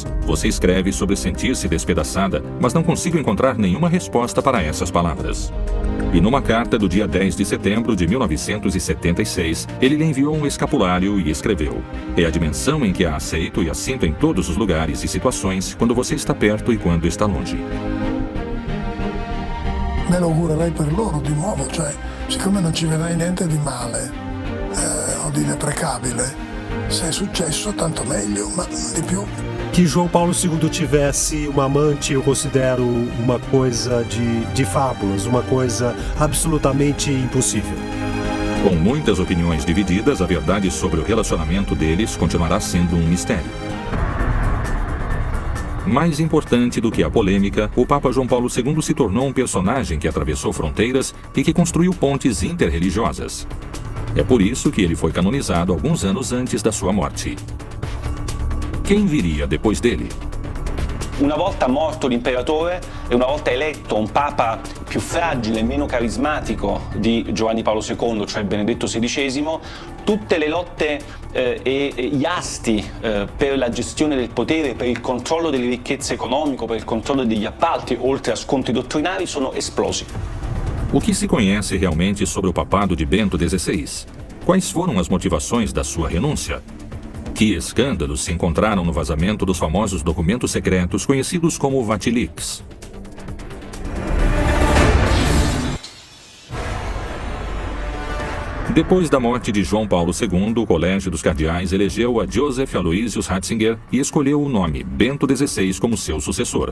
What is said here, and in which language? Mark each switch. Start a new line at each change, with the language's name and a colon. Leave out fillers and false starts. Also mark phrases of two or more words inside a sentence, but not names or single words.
Portuguese: Você escreve sobre sentir-se despedaçada, mas não consigo encontrar nenhuma resposta para essas palavras. E numa carta do dia 10 de setembro de 1976, ele lhe enviou um escapulário e escreveu: É a dimensão em que a aceito e a sinto em todos os lugares e situações, quando você está perto e quando está longe.
Italian: Me lo augurerei per loro di nuovo, cioè, siccome non ci vedrei niente di male o di deprecabile, se è successo tanto meglio, ma di più.
Portuguese: Que João Paulo II tivesse uma amante, eu considero uma coisa de fábulas, uma coisa absolutamente impossível. Com muitas opiniões divididas, a verdade sobre o relacionamento deles continuará sendo um mistério. Mais importante do que a polêmica, o Papa João Paulo II se tornou um personagem que atravessou fronteiras e que construiu pontes interreligiosas. É por isso que ele foi canonizado alguns anos antes da sua morte. Quem viria depois dele?
Italian: Una volta morto l'imperatore e una volta eletto un papa più fragile e meno carismatico di Giovanni Paolo II, cioè Benedetto XVI, tutte le lotte e gli asti per la gestione del potere, per il controllo delle ricchezze economiche, per il controllo degli appalti, oltre a scontri dottrinari, sono esplosi.
Portuguese: O que se conhece realmente sobre o papado de Bento XVI? Quais foram as motivações da sua renúncia? Que escândalos se encontraram no vazamento dos famosos documentos secretos conhecidos como Vatilix? Depois da morte de João Paulo II, o Colégio dos Cardeais elegeu a Joseph Aloysius Ratzinger e escolheu o nome Bento XVI como seu sucessor.